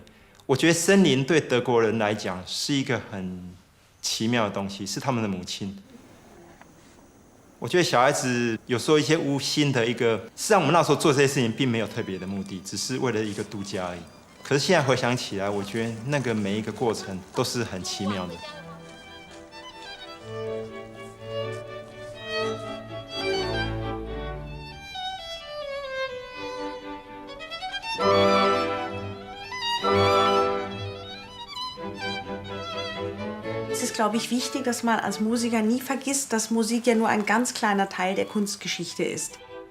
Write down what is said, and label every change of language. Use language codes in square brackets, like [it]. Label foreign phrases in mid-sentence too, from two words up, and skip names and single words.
[zh] 我觉得森林对德国人来讲是一个很奇妙的东西，是他们的母亲。我觉得小孩子有时候一些无心的一个，实际上我们那时候做这些事情并没有特别的目的，只是为了一个度假而已。可是现在回想起来，我觉得那个每一个过程都是很奇妙的。 [de] Es ist, glaube ich, wichtig, dass man als Musiker nie vergisst, dass Musik ja nur ein ganz kleiner Teil der Kunstgeschichte ist.